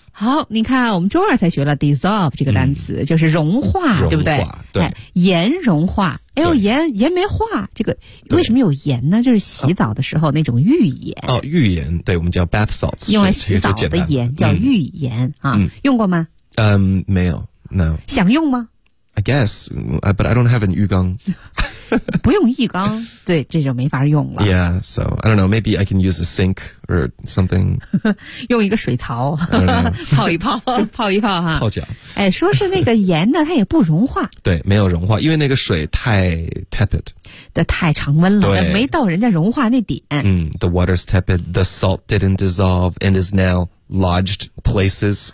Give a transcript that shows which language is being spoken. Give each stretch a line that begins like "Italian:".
Chinese: 好，你看我们周二才学了 dissolve 这个单词、嗯、就是融化，对不对？对，盐融化，哎呦，盐没化，这个为什么有盐呢？就是洗澡的时候那种浴盐。哦，浴盐，对，我们叫 bath salts，用来洗澡的盐叫浴盐、嗯、啊、嗯、用过吗？嗯，没有 no。想用吗？
English: I guess, but I don't have an 浴缸。
Chinese: 不用浴缸，对，这就没法用了。
English: Yeah, so I don't know, maybe I can use a sink or something.
Chinese: 用一个水槽泡一泡，泡一泡哈。泡脚。哎，说是那个盐呢，它也不融化。对，没有融化，因为那个水太 tepid。太常温了，没到人家融化那点。
English: 嗯， the water's tepid, the salt didn't dissolve and is now lodged places.